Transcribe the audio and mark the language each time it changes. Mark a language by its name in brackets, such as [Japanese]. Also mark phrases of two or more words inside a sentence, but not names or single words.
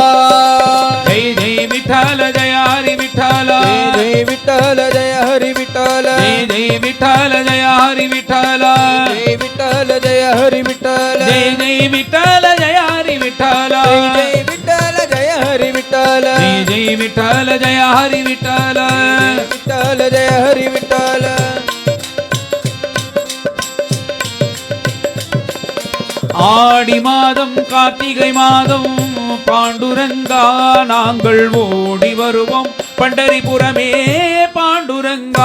[Marathi] जय जय विठ्ठल जय हरि विठ्ठल जय विठ्ठल जय हरि विठ्ठल जय जय विठ्ठल जय हरि विठ्ठल जय विठ्ठल जय हरि विठ्ठल जय जय विठ्ठल जय हरि विठ्ठल जय विठ्ठल जय हरि विठ्ठल विठ्ठल जय जय विठ्ठल जय हरि विठ्ठल विठ्ठल जय हरि विठ्ठल [Tamil] ஆடி மாதம் கார்த்திகை மாதம் பாண்டுரங்கா நாங்கள் ஓடி வருவோம் பண்டரிபுரமே பாண்டுரங்கா